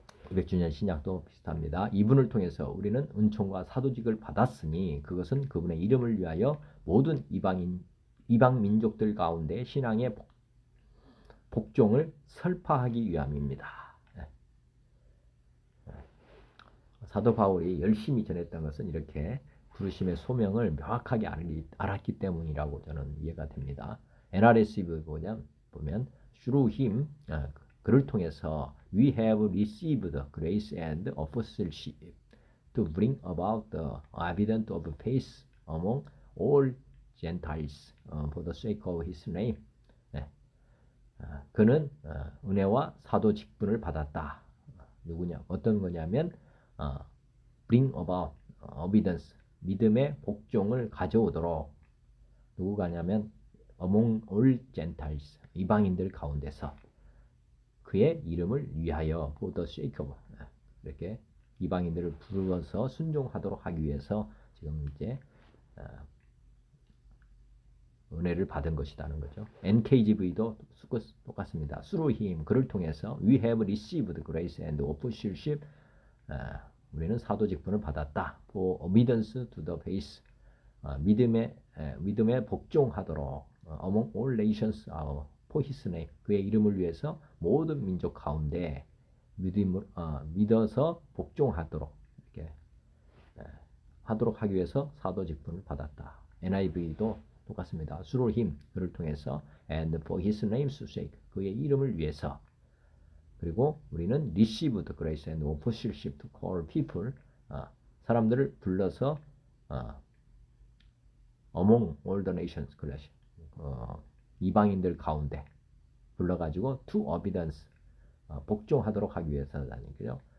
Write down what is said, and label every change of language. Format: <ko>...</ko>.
<ko>200주년 신약도 비슷합니다. 이분을 통해서 우리는 은총과 사도직을 받았으니 그것은 그분의 이름을 위하여 모든 이방 민족들 가운데 신앙의 복종을 설파하기 위함입니다. 사도 바울이 열심히 전했던 것은 이렇게 부르심의 소명을 명확하게 알았기 때문이라고 저는 이해가 됩니다.</ko> <en>NRSV 보면 through him</en> <ko>그를 통해서</ko> <en>we have received grace and apostleship to bring about the evidence of faith among all Gentiles for the sake of his name.</en> <ko>그는 은혜와 사도 직분을 받았다. 누구냐? 어떤 거냐면</ko> <en>bring about evidence</en> <ko>믿음의 복종을 가져오도록 누구가냐면</ko> <en>among all Gentiles</en> <ko>이방인들 가운데서 그의 이름을 위하여</ko> <en>for the sake of</en> <ko>이렇게 이방인들을 부르어서 순종하도록 하기 위해서 지금 이제 은혜를 받은 것이라는 거죠. NKJV도 똑같습니다.</ko> <en>Through him,</en> <ko>그를 통해서</ko> <en>we have received grace and apostleship.</en> <ko>우리는 사도 직분을 받았다.</ko> <en>For obedience to the faith.</en> <ko>믿음에 복종하도록</ko> <en>among all nations for his name.</en> <ko>그의 이름을 위해서 모든 민족 가운데 믿어서 복종하도록 이렇게 하도록 하기 위해서 사도 직분을 받았다. NIV도 똑같습니다.</ko> <en>Through him,</en> <ko>그를 통해서</ko> <en>and for his name's sake,</en> <ko>그의 이름을 위해서. 그리고 우리는</ko> <en>received grace and apostleship to call people,</en> <ko>사람들을 불러서</ko> <en>among all the nations,</en> <ko>이방인들 가운데 불러가지고</ko> <en>to obedience,</en> <ko>복종하도록 하기 위해서라는 거죠.</ko>